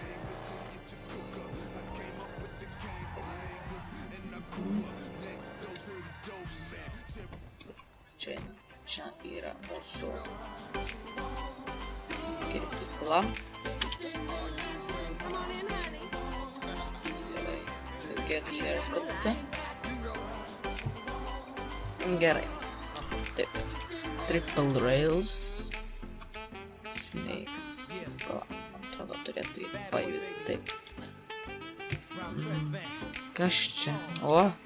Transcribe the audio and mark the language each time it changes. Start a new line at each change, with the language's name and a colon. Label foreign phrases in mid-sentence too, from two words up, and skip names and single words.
Lithuanian: Čia yra mūsų kirpykla. Gerai,
English: to get haircut.
Lithuanian: Gerai. Taip.
English: Triple rails. Snakes.
Lithuanian: Atrodo, turėtų pajudėti. Taip. Kas čia? O.